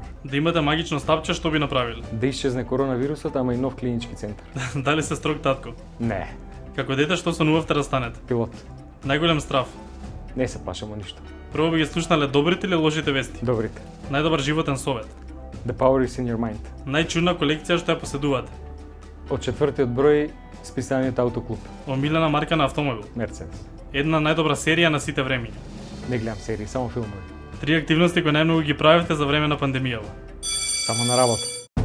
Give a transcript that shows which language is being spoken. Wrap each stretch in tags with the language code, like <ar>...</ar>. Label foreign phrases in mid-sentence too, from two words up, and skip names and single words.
<mk>Да имате магично стапче, што би направиле? Да исчезне коронавирусот, ама и нов клинички центар. Дали се строг татко? Не. Како дете што сонувавте да станете? Пилот. Најголем страв? Не се плашам од ништо. Прво би ги слушнале добрите или лошите вести? Добрите. Најдобар животен совет?</mk> <en>The power is in your mind.</en> <mk>Најчудна колекција што ја поседувате? Од четвртиот број списаниот Аутоклуб. Омилена марка на автомобил? Мерцедес. Една најдобра серија на сите времиња? Не гледам серии, само филмови. 3 активности кои најмногу ги правите за време на пандемијава? Само на работа.</mk>